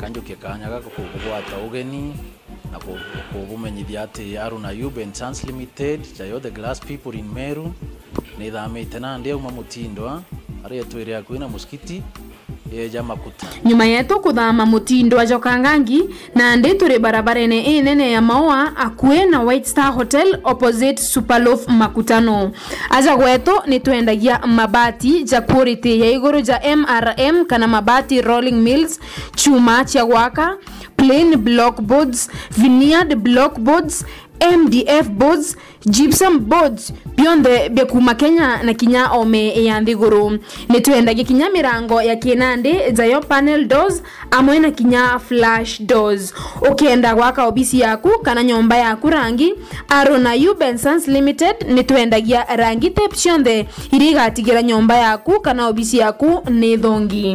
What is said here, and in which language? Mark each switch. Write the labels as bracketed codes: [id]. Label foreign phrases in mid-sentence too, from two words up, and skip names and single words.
[mer] kanjo kekanyaga kugwata ugeni na kubumenyithia ati Arona Yuben Sons Limited jayo [en] the glass people in Meru [mer] ni thamite na ndia uma mutindwa aria twire kwina muskiti yeja makuta nyuma yetu kuthama mutindo ajokangangi na ndi turi barabarene nene ya maua akue na White Star Hotel opposite Superloaf Makutano. Aja gwetu ni tuendagia mabati ja quality ya iguru ja MRM kana mabati [en] rolling mills, [mer] chuma cha gwaka, [en] plain block boards, veneered block boards, MDF boards, gypsum boards beyond [mer] bekuma Kenya na kinya ome ya nthiguru. Nitwendagia kinya mirango ya kinande zayo [en] panel doors [mer] amwe na kinya [en] flash doors. [mer] Ukienda gwaka obisi yaku kana nyomba yaku rangi, Aruna U Bensons Limited nitwendagia rangi tape cionthe irigatigira nyomba yaku kana obisi yaku ni thongi.